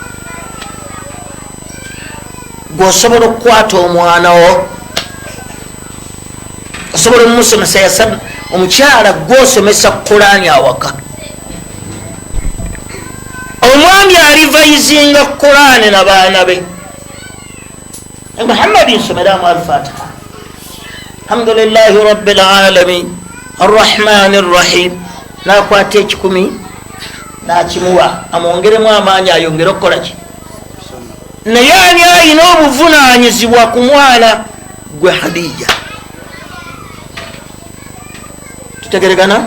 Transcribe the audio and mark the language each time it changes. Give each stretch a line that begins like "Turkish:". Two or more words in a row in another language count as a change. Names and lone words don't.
Ganda: Gw'osobola okukwata omwana wo, osobola omusomesa yasana. Omukyala gw'osomesa Kulaani awaka, omwami alivaizinga Kulaani n'abaana be. Muhammadi nsomeramu al-Fatiha.
Arabic: الحمد لله رب العالمين الرحمن الرحيم.
Ganda: N'akwata 10 n'akimuwa amwongeremu amaanyi ayongere okukola ki? Naye ani alina obuvunaanyizibwa ku mwana? Gwe Khadija. Tutegeregana?